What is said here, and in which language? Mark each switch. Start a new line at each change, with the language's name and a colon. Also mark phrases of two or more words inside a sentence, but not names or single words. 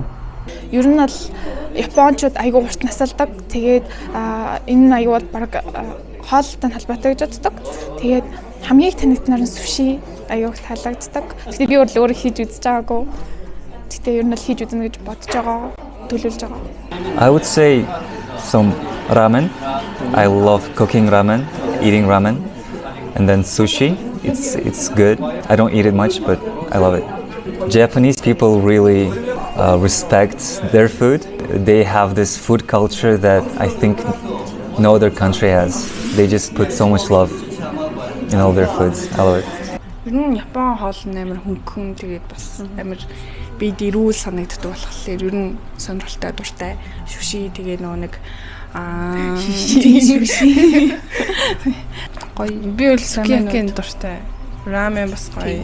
Mongolian: Ер нь бол Японочууд айгүй урт насалдаг. Тэгээд энэ айгүй бол баг хоолтой холбоотой гэж боддог. Тэгээд хамгийн их танигднаар нь суши аюул таалагддаг. Гэхдээ би өөрөө хийж үзэж байгаагүй. Гэхдээ ер нь л хийж үзнэ гэж бодож байгаа, төлөвлөж байгаа.
English: I would say some ramen. I love cooking ramen, eating ramen, and then sushi. It's good. I don't eat it much, but I love it. Japanese people really respect their food. They have this food culture that I think no other country has. They just put so much love in all their foods. I love it.
Mongolian: Ер нь Япон хоол нь амар хөнгөн тэгээд бас амар би дэрүүл санагддаг болохоор ер нь сонирхолтой дуртай. Шүши тэгээ нөгөө нэг шүши. Гоё би бол сукиякийн дуртай. Рамен бас гоё.